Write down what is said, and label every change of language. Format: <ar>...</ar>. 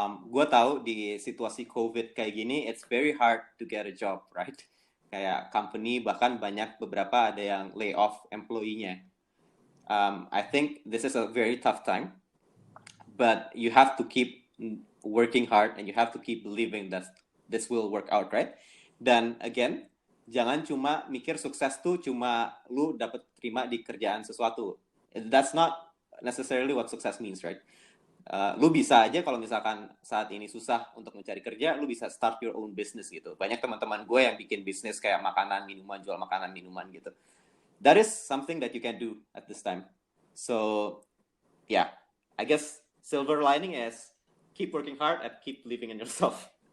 <id>Gue tahu di situasi COVID kayak gini,</id> <en>it's very hard to get a job, right?</en> <id>kayak company bahkan beberapa ada yang</id> <en>lay off</en> <id>employee-nya.</id> <en>I think this is a very tough time, but you have to keep working hard and you have to keep believing that this will work out, right?</en> <id>Dan again, jangan cuma mikir sukses tuh cuma lu dapat terima di kerjaan sesuatu.</id> <en>That's not necessarily what success means, right?</en> <id>Lu bisa aja kalau misalkan saat ini susah untuk mencari kerja, lu bisa</id> <en>start your own business</en> <id>gitu. Banyak teman-teman gue yang bikin bisnis kayak makanan, minuman, jual makanan, minuman gitu.</id> <en>That is something that you can do at this time. So, yeah, I guess silver lining is keep working hard and keep believing in yourself.</en>